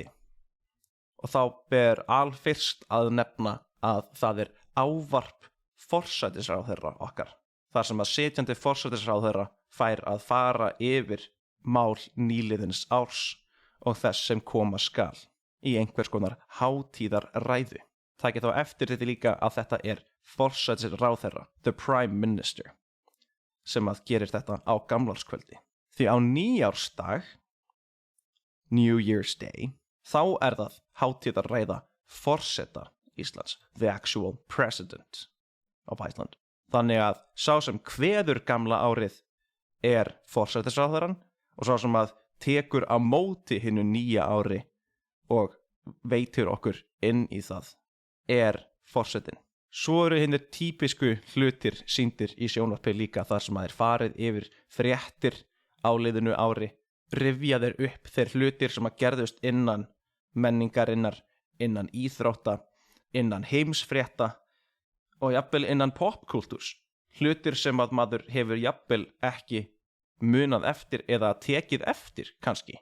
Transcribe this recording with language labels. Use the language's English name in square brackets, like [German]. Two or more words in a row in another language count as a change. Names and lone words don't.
[Icelandic] Og þá ber alfyrst að nefna að það er ávarp forsætisráðherra okkar, þar sem að sitjandi forsætisráðherra fær að fara yfir mál nýliðins árs og þess sem koma skal í einhvers konar hátíðarræðu. Takið þá eftir þetta líka að þetta er forsætisráðherra, [English] the prime minister, [Icelandic] sem að gerir þetta á gamlárskvöldi. Því á nýjársdag, [English] New Year's Day, [Icelandic] þá er það hátíðarræða forseta Íslands, [English] the actual president of Iceland. [Icelandic] Þannig að sá sem kveður gamla árið er forsætisráðherrann, og sá sem að tekur á móti hinu nýja ári og veitir okkur inn í það er forsetinn. Svo eru hinnir típisku hlutir sýndir í sjónvarpi líka þar sem að farið yfir fréttir á liðinu ári, rifja þeir upp þeir hlutir sem að gerðust innan menningarinnar, innan íþrótta, innan heimsfrétta og jafnvel innan popkultúrs, hlutir sem að maður hefur jafnvel ekki munað eftir eða tekið eftir kannski.